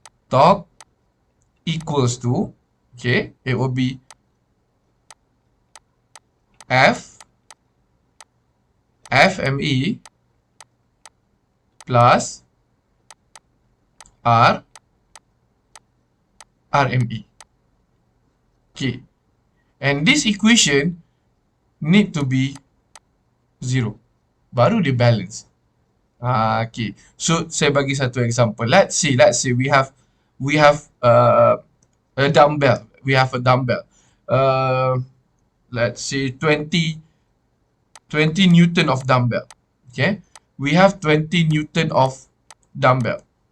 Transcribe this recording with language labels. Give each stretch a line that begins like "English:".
English: Torque equals to, okay, it will be FME plus RME. Okay, and this equation need to be zero.
Malay: Baru dia balance. Okay, so saya bagi satu example.
English: Let's say we have a dumbbell. We have a dumbbell. Let's say 20 Newton of dumbbell. Okay, we have 20 Newton of dumbbell.